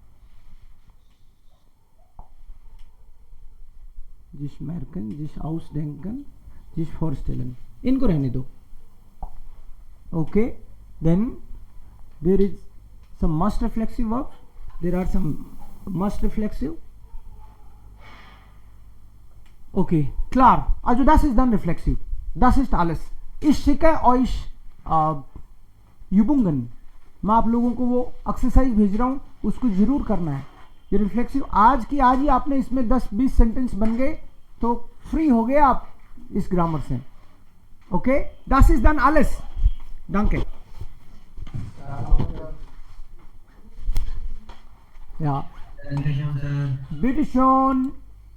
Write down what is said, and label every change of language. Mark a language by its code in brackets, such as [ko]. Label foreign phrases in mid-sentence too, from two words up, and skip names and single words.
[de] sich merken, sich ausdenken, sich vorstellen, [hi] इनको रहने दो। [en] okay, then there is some must reflexive verbs, there are some must reflexive. ओके, [de] klar, also das ist dann reflexiv, das ist alles. Ich schicke euch Übungen, [hi] मैं आप लोगों को वो एक्सरसाइज भेज रहा हूँ, उसको जरूर करना है। ये रिफ्लेक्सिव आज की आज ही आपने इसमें 10-20 सेंटेंस बन गए तो फ्री हो गए आप इस ग्रामर से। ओके, [de] das ist dann alles. Danke. Ja. Dankeschön, Sir. Bitte schon.